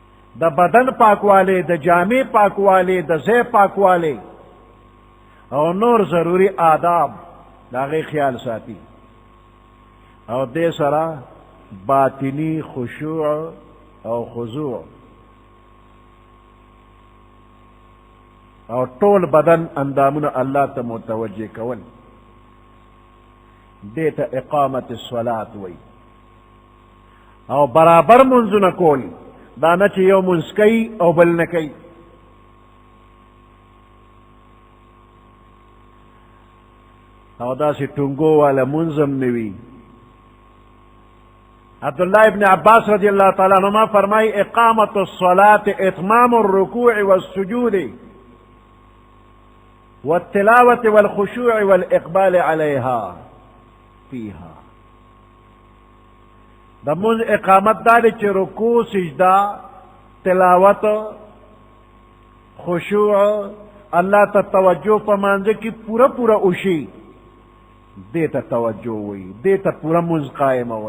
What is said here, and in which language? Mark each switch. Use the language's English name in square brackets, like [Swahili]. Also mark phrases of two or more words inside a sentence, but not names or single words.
[Pashto] د بدن پاکواله، د جامې پاکواله، د ځای پاکواله او نور ضروری آداب د هغې خیال ساتي، او دې سره باطنی خشوع او خضوع او ټول بدن اندامونه الله ته متوجه کول، دې ته [Arabic] اقامت الصلاة [Pashto] وی. او برابر منځونه کول، دا نه چې یو منځ کوي او بل نه کوي. او داسې ټونګو والا منځ هم نه وي. [Arabic] عبداللہ ابن عباس رضی اللہ تعالیٰ عنہما فرمائی اقامت الصلاة اتمام الرکوع والسجود والتلاوة والخشوع والإقبال عليها فيها. [Pashto] د منځ اقامت دا دی چې رکوع، سجده، تلاوت، خشوع، الله ته توجه په مانځه کې پوره پوره وشي، دې ته توجه وي، دې ته پوره منځ قایمول.